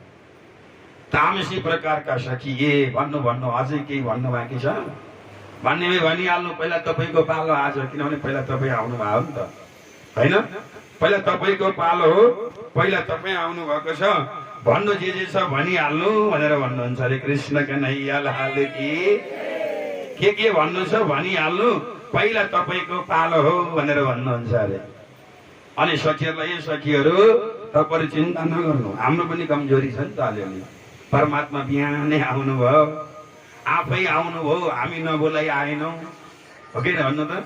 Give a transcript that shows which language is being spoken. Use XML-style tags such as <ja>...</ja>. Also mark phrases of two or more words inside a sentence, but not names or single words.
<ne>तामसी प्रकारका सखी ए भन्नु भन्नु अझै केही भन्नु बाँकी छ भन्ने भनिहाल्नु। पहिला तपाईँको पालो आज, किनभने पहिला तपाईँ आउनु भयो नि त होइन। पहिला तपाईँको पालो हो, पहिला तपाईँ आउनु भएको छ भन्नु, जे छ भनिहाल्नु भनेर भन्नुहुन्छ</ne> <hi>अरे कृष्ण कन्हैया लाल की।</hi> <ne>के भन्नु छ भनिहाल्नु, पहिला तपाईँको पालो हो भनेर भन्नुहुन्छ अरे। अनि सखीहरूलाई सखीहरू तपाईहरु चिन्ता नगर्नु, हाम्रो पनि कमजोरी छ नि त अलिअलि। परमात्मा बिहानै आउनुभयो, आफै आउनुभयो, हामी नबोलाई आएनौँ हो कि भन्नु त।</ne>